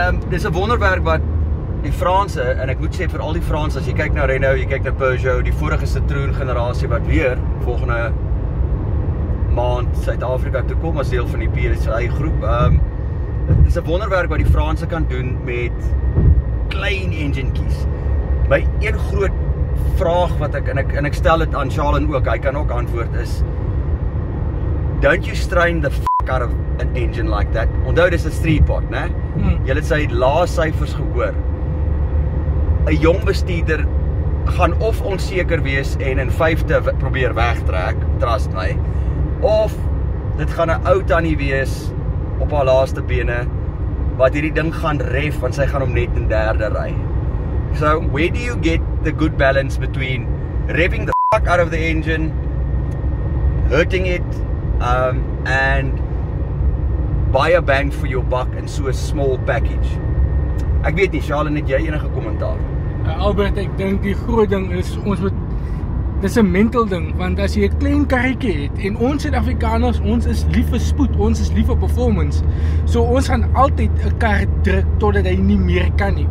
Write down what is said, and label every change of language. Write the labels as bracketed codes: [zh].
[af] Dis 'n wonderwerk wat die Franse, en ek moet sê vir al die Franse, as jy kyk na Renault, jy kyk na Peugeot, die vorige Citroën generasie wat weer volgende maand Suid-Afrika toe kom as deel van die PSA groep. Dis 'n wonderwerk wat die Franse kan doen met klein engine keys. My een groot vraag wat en ek stel dit aan Charlene ook, hy kan ook antwoord is, [en] don't you strain the out of an engine like that? [af] Onthou dis 'n 3-pot, né? Jy het sy lae syfers gehoor. 'n Jong bestuurder gaan of onseker wees en in 5de probeer wegtrek, trust my, of dit gaan 'n ou tannie wees op haar laaste bene wat hierdie ding gaan ref want sy gaan hom net in derde ry. [en] So, where do you get the good balance between revving the fuck out of the engine, hurting it, and buy a bang for your buck [af] in so 'n [en] small package? [af] Ek weet nie, Charlene, het jy enige kommentaar? Albert, ek dink die groot ding is, dis 'n mental ding, want as jy 'n klein karretjie het, en ons Suid-Afrikaners, ons is lief vir spoed, ons is lief vir performance, so ons gaan altyd 'n kar druk, totdat hy nie meer kan nie.